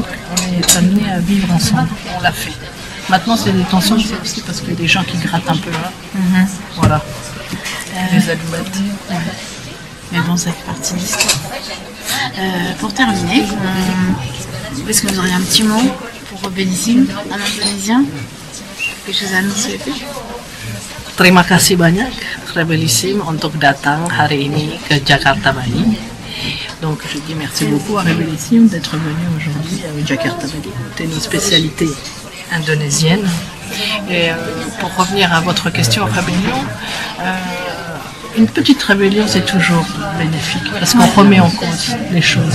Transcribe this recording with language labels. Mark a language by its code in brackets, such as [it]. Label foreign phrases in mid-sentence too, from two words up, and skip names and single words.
[fr] On est amené à vivre ensemble, on l'a fait. Maintenant c'est des tensions, c'est aussi parce qu'il y a des gens qui grattent un peu. Voilà. Les allumettes. Mais bon, ça fait partie de l'histoire. Pour terminer, est-ce que vous auriez un petit mot pour Rebellissime en indonésien? Quelque chose à nous souhaiter? [id] Terima kasih banyak Rebellissime untuk datang hari ini ke Jakarta Bali. [fr] Donc je dis merci beaucoup à Rebellissime d'être venu aujourd'hui à Jakarta Bali. C'est une spécialité indonésienne. Et pour revenir à votre question rébellion, une petite rébellion c'est toujours bénéfique parce qu'on remet en cause les choses.